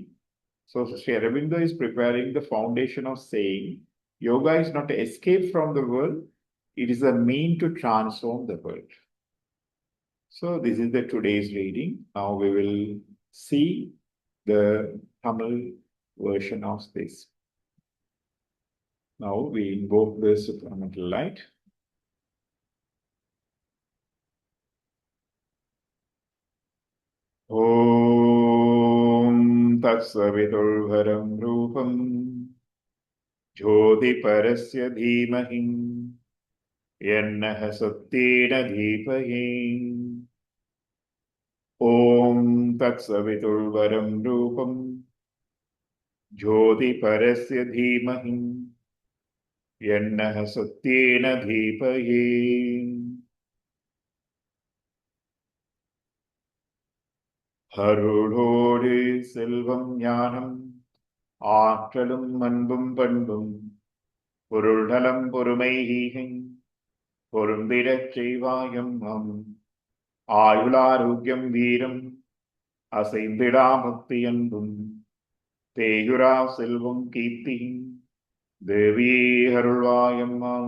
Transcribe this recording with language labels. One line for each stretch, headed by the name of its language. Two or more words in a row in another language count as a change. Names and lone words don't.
English: So Sri Aurobindo is preparing the foundation of saying yoga is not an escape from the world, it is a mean to transform the world. So this is the today's reading. Now we will see the Tamil version of this. Now we invoke the supramental light.
Sanskrit: ॐ तत्सवितुर्वरं रूपं ज्योतिपरस्य धीमहि यन्नः सत्येन धीपहि ॐ तत्सवितुर्वरं रूपं ज्योतिपरस्य धीमहि यन्नः सत्येन धीपहि
Tamil: அருளோடு செல்வம் ஞானம் ஆற்றலும் அன்பும் பண்பும் பொருள்நலம் பொறுமை பொருந்திடச் செய்வாயம் ஆயுளாரோக்கியம் வீரம் அசைந்திடா பக்தி அன்பும் தேயுரா செல்வம் கீர்த்தி தேவியே அருள்வாயம்